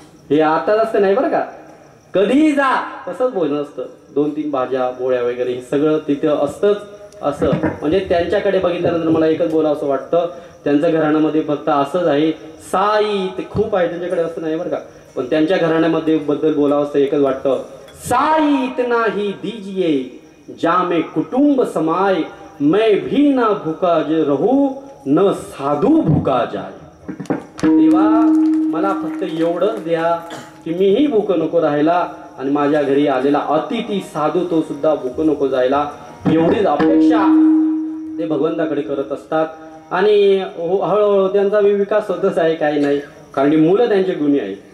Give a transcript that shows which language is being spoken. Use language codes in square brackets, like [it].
[mr] हे आता असतं नाही बरं का, कधीही जा तसंच भोजन असतं. 2-3 भाज्या पोळ्या वगैरे हे सगळं तिथं असतंच. असं म्हणजे त्यांच्याकडे बघितल्यानंतर मला एकच बोलावं असं वाटतं, त्यांच्या घराण्यामध्ये फक्त असंच आहे. साई ते खूप आहे त्यांच्याकडे, असं नाही बरं का, पण त्यांच्या घराण्यामध्ये बद्दल बोलावं असं एकच वाटतं. [hi] साई इतना ही दीजिए जामे कुटुंब समाय, मैं भी ना भूखा रहू न साधू भूका जाय. [mr] तेव्हा मला फक्त एवढंच द्या की मीही भूक नको राहायला आणि माझ्या घरी आलेला अतिथी साधू तो सुद्धा भूक नको जायला, एवढीच अपेक्षा ते भगवंताकडे करत असतात. आणि हळूहळू त्यांचा विकास होतच आहे, काही नाही, कारण की मुलं त्यांचे गुणी आहेत.